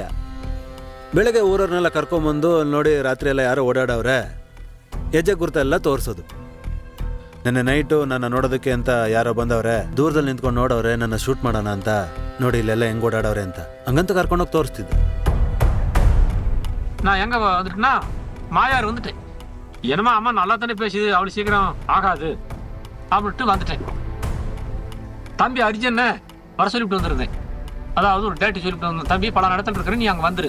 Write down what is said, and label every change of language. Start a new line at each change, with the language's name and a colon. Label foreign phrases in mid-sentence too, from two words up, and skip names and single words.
Kannada: ಬೆಳಗ್ಗೆ ಊರವ್ರನ್ನೆಲ್ಲ ಕರ್ಕೊಂಬಂದು ನೋಡಿ ರಾತ್ರಿ ಎಲ್ಲ ಯಾರೋ ಓಡಾಡವ್ರೆ, ಹೆಜ್ಜೆ ಗುರುತೆಲ್ಲ ತೋರಿಸೋದು. ನೆನ್ನೆ ನೈಟು ನನ್ನ ನೋಡೋದಕ್ಕೆ ಅಂತ ಯಾರೋ ಬಂದವ್ರೆ, ದೂರದಲ್ಲಿ ನಿಂತ್ಕೊಂಡು ನೋಡವ್ರೆ, ನನ್ನ ಶೂಟ್ ಮಾಡೋಣ ಅಂತ. ನೋಡಿ ಇಲ್ಲೆಲ್ಲ ಹೆಂಗೆ ಓಡಾಡವ್ರೆ ಅಂತ ಹಂಗಂತ ಕರ್ಕೊಂಡೋಗಿ ತೋರಿಸ್ತಿದ್ದೆ.
Tamil: நான் எங்க வந்துட்டுனா மாயார் வந்துட்டேன். என்னமா அம்மா நல்லா தானே பேசுது, அவ்வளோ சீக்கிரம் ஆகாது அப்படின்ட்டு வந்துட்டேன். தம்பி அர்ஜுன் வர சொல்லிவிட்டு வந்திருந்தேன். அதாவது ஒரு டேட்டு சொல்லிவிட்டு வந்தேன். தம்பி பல இடத்துல இருக்கிறேன், நீ அங்கே வந்துரு.